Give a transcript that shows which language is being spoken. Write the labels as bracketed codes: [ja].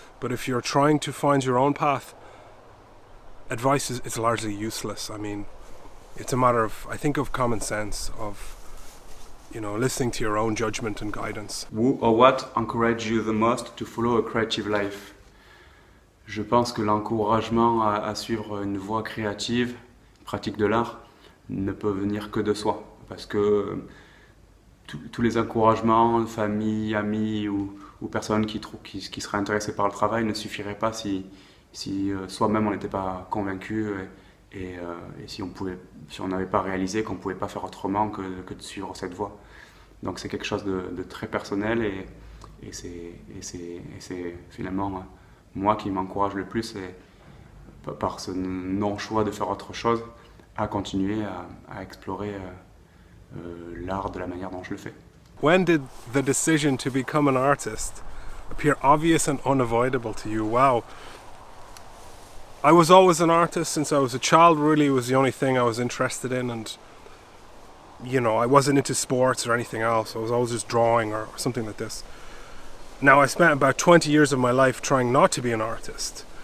[en] But if you're trying to find your own path, advice is largely useless. I mean, it's a matter of, I think, of common sense, of, listening to your own judgment and guidance. Who or what encouraged you the most to follow a creative life? [fr] Je pense que l'encouragement à suivre une voie créative, pratique de l'art, ne peut venir que de soi. Parce que tous les encouragements, famille, amis ou personnes qui seraient intéressées par le travail ne suffiraient pas si soi-même on n'était pas convaincu et si on n'avait pas réalisé qu'on ne pouvait pas faire autrement que de suivre cette voie. Donc c'est quelque chose de très personnel et c'est finalement moi qui m'encourage le plus par ce non-choix de faire autre chose à continuer à explorer l'art de la manière dont je le fais. [en] When did the decision to become an artist appear obvious and unavoidable to you? Wow. I was always an artist since I was a child. Really, it was the only thing I was interested in, and you know, I wasn't into sports or anything else. I was always just drawing or something like this. Now, I spent about 20 years of my life trying not to be an artist.